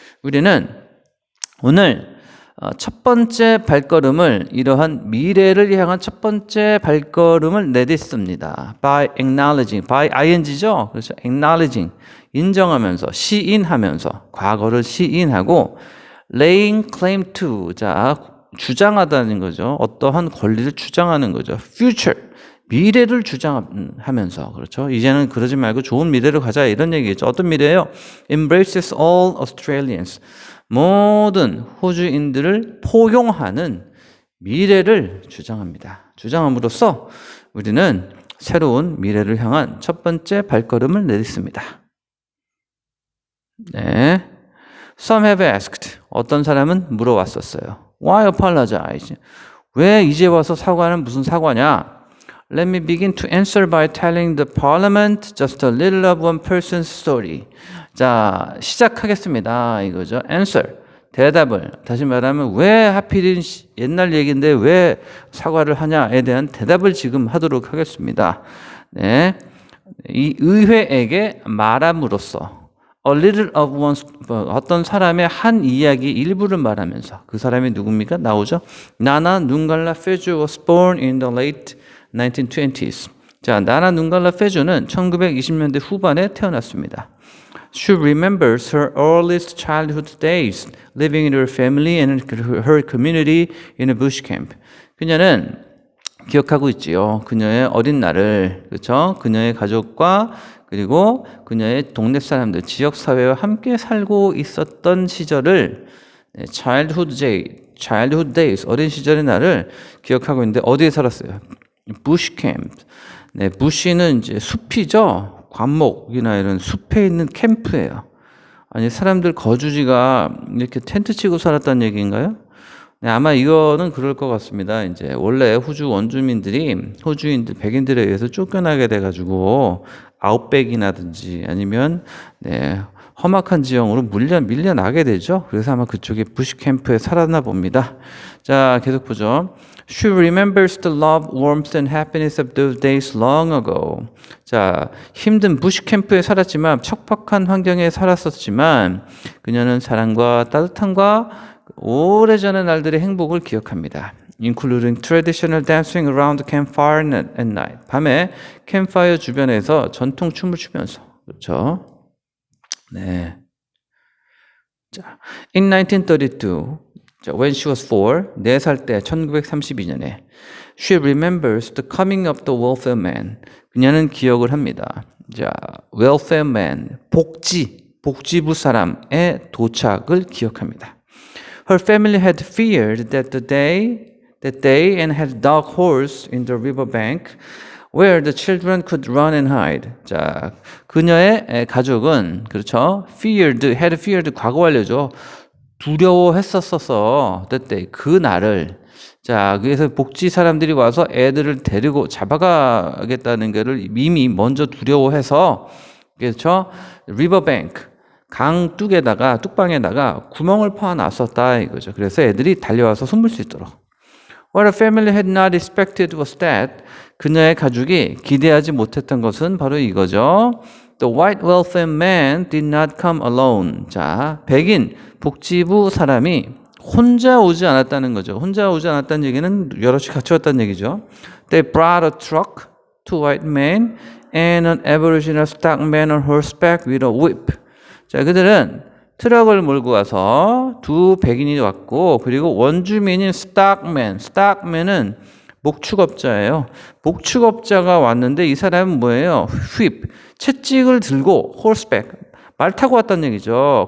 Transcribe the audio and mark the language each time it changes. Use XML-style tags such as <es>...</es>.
<ko>우리는 오늘 첫 번째 발걸음을, 이러한 미래를 향한 첫 번째 발걸음을 내딛습니다.</ko> <en>By acknowledging, by ing죠?</en> <ko>그렇죠? acknowledging, 인정하면서, 시인하면서, 과거를 시인하고,</ko> <en>laying claim to,</en> <ko>자, 주장하다는 거죠. 어떠한 권리를 주장하는 거죠.</ko> <en>future.</en> <ko>미래를 주장하면서, 그렇죠? 이제는 그러지 말고 좋은 미래를 가자 이런 얘기겠죠. 어떤 미래예요?</ko> <en>Embraces all Australians.</en> <ko>모든 호주인들을 포용하는 미래를 주장합니다. 주장함으로써 우리는 새로운 미래를 향한 첫 번째 발걸음을 내딛습니다.</ko> <en>네. Some have asked.</en> <ko>어떤 사람은 물어왔었어요.</ko> <en>Why apologize?</en> <ko>왜 이제 와서 사과는 무슨 사과냐?</ko> <en>Let me begin to answer by telling the parliament just a little of one person's story.</en> <ko>자, 시작하겠습니다. 이거죠. answer, 대답을. 다시 말하면 왜 하필인 옛날 얘기인데 왜 사과를 하냐에 대한 대답을 지금 하도록 하겠습니다. 네. 이 의회에게 말함으로써</ko> <en>A little of one's</en> <ko>어떤 사람의 한 이야기 일부를 말하면서 그 사람이 누굽니까? 나오죠.</ko> <en>나나 눈갈라 페주 was born in the late 1920s.</en> <ko>자, 나나 눈갈라 페주는 1920년대 후반에 태어났습니다.</ko> <en>She remembers her earliest childhood days living in her family and her community in a bush camp.</en> <ko>그녀는 기억하고 있지요. 그녀의 어린 날을, 그렇죠? 그녀의 가족과 그리고 그녀의 동네 사람들, 지역 사회와 함께 살고 있었던 시절을</ko> <en>childhood days,</en> <ko>어린 시절의 날을 기억하고 있는데 어디에 살았어요?</ko> <en>bush camp.</en> <ko>네, bush는 이제 숲이죠. 관목이나 이런 숲에 있는 캠프예요. 아니 사람들 거주지가 이렇게 텐트 치고 살았다는 얘기인가요? 네, 아마 이거는 그럴 것 같습니다. 이제 원래 호주 원주민들이 호주인들 백인들에 의해서 쫓겨나게 돼가지고 아웃백이라든지 아니면 네, 험악한 지형으로 밀려나게 되죠. 그래서 아마 그쪽에 부시 캠프에 살았나 봅니다. 자, 계속 보죠.</ko> <en>She remembers the love, warmth, and happiness of those days long ago.</en> <ko>자, 힘든 부시 캠프에 살았지만 척박한 환경에 살았었지만 그녀는 사랑과 따뜻함과 오래전의 날들의 행복을 기억합니다.</ko> <en>Including traditional dancing around the campfire at night.</en> <ko>밤에 캠파이어 주변에서 전통 춤을 추면서 그렇죠. 네.</ko> <en>자, in 1932, when she was</en> <ko>4살 때 1932년에</ko> <en>she remembers the coming of the welfare man.</en> <ko>그녀는 기억을 합니다. 자, welfare man, 복지부 사람의 도착을 기억합니다.</ko> <en>Her family had feared that they and had dug holes in the riverbank where the children could run and hide.</en> <ko>자, 그녀의 가족은 그렇죠.</ko> <en>had feared</en> <ko>과거 완료죠. 두려워했었어서 that 그 날을 자, 그래서 복지 사람들이 와서 애들을 데리고 잡아가겠다는 거를 이미 먼저 두려워해서 그렇죠. riverbank 강 뚝방에다가 구멍을 파놨었다 이거죠. 그래서 애들이 달려와서 숨을 수 있도록.</ko> <en>What a family had not expected was that</en> <ko>그녀의 가족이 기대하지 못했던 것은 바로 이거죠.</ko> <en>The white welfare man did not come alone.</en> <ko>자, 백인 복지부 사람이 혼자 오지 않았다는 거죠. 혼자 오지 않았다는 얘기는 여럿이 같이 왔다는 얘기죠.</ko> <en>They brought a truck, two white men, and an aboriginal stock man on horseback with a whip.</en> <ko>자, 그들은 트럭을 몰고 와서 두 백인이 왔고 그리고 원주민인 스탁맨은 목축업자예요. 목축업자가 왔는데 이 사람은 뭐예요? 채찍을 들고 horseback, 말 타고 왔다는 얘기죠.</ko>